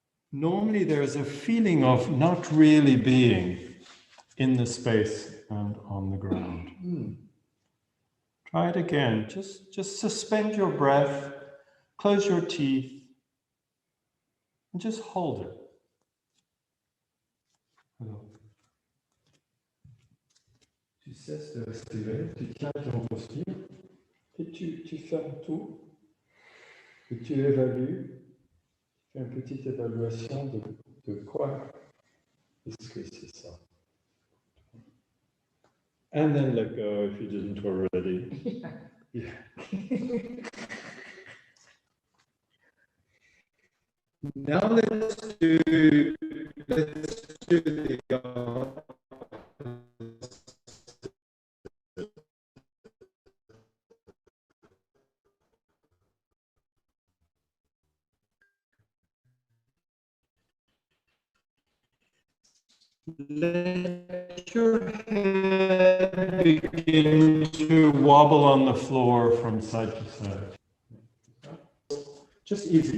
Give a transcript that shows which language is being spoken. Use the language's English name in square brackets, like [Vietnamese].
[English] Normally there's a feeling of not really being in the space and on the ground. Try it again. Just suspend your breath, close your teeth, and just hold it. [French] Alors, tu cesses de respirer, tu tiens ton respire, et tu fermes tout, et tu évalues, tu fais une petite évaluation de quoi est-ce que c'est ça. [English] And then let go if you didn't already. Yeah. Now let's do the let your head begin to wobble on the floor from side to side. Just easy.